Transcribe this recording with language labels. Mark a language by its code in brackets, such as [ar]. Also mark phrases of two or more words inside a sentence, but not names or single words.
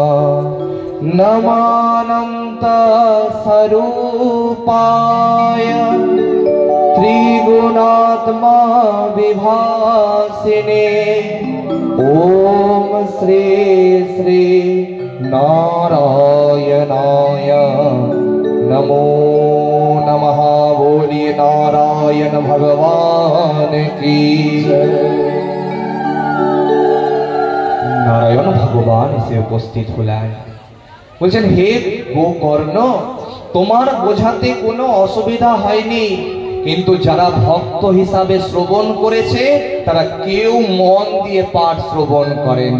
[sa] নমানন্ত স্বরূপায় ত্রিগুণাত্মা বিভাসিনে ওম শ্রী শ্রী নারায়ণায় नमो नमः। [hi] बोलिए नारायण भगवान की जय। [bn] নারায়ণ ভগবান এসে উপস্থিত হলেন, বলছেন, হে গোকর্ণ, তোমার বোঝাতে কোনো অসুবিধা হয়নি, কিন্তু যারা ভক্ত হিসাবে শ্রবণ করেছে তারা কেউ মন দিয়ে পাঠ শ্রবণ করেনি।